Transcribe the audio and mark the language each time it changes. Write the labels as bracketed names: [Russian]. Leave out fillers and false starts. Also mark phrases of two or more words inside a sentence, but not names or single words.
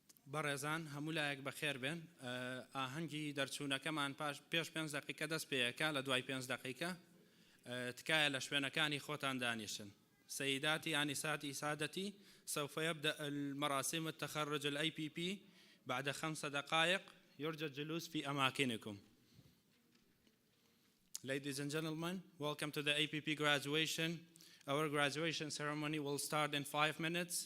[Central Kurdish] بەڕێزان هەموو لایەک بەخێر بێن ئاهەنگی دەرچوونەکەمان پێش 5 دقیقە دەست پێیەکە لە دوای 5 دقیقە تکایە لە شوێنەکانی خۆتان دانیشن. [Arabic] سيداتي آنساتي سادتي سوف يبدأ المراسم التخرج ال APP بعد 5 دقائق يرجى الجلوس في أماكنكم. [English] Ladies and gentlemen, welcome to the APP graduation. Our graduation ceremony will start in 5 minutes.